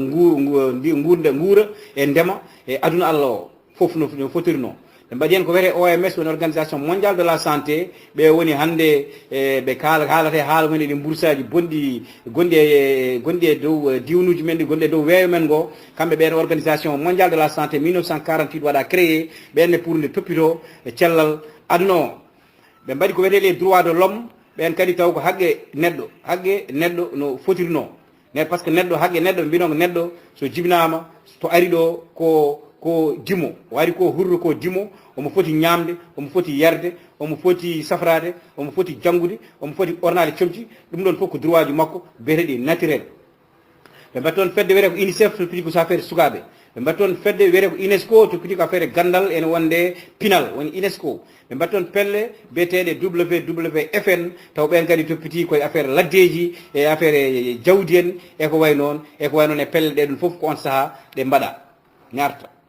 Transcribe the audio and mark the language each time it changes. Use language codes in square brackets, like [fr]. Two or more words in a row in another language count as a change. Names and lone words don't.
[ff] nguura e ndema e aduna Allah o fof no fotirno ɓe mbaɗi hen ko wiyete OMS woni [fr] organisation mondiale de la santé [ff] ɓe woni hannde ɓe haalate haala mumen ɗi boursaji gonɗi e dow diwnuji men ɗi gonɗi e dow weeyo men ngo kamɓe ɓen organisation [fr] mondiale de la santé [ff] 1948 waɗa créé ɓenne pour nde toppito e cellal aduna o ɓe mbaɗi ko wiyete [fr] les droits de l'homme [ff] ɓen kadi taw ko haqqe neɗɗo no fotirno [fr] par ce que [ff] haqqe neɗɗo ɓe mbino ko neɗɗo so jibinama to ari ɗo ko dimo o ari ko hurro ko dimo omo foti ñamde omo foti yarde omo foti safrade omo foti janggude omo foti ɓornade comci ɗum ɗon fof ko droit ji makko biyeteɗi naturel ɓe mbaɗi toon fedde wiyete ko UNICEF to piti ko affaire sukaɓe ɓe mbaɗi toon fedde wiyete ko UNESCO to piti ko affaire gandal ene wonde pinal woni UNESCO ɓe mbaɗi toon pelle biyeteɗe WWFN taw ɓen kadi toppiti koye affaire laddeji e affaire jawdi en eko way noon e pelle ɗe ɗum fof ko on saaha ɗe mbaɗa ñarta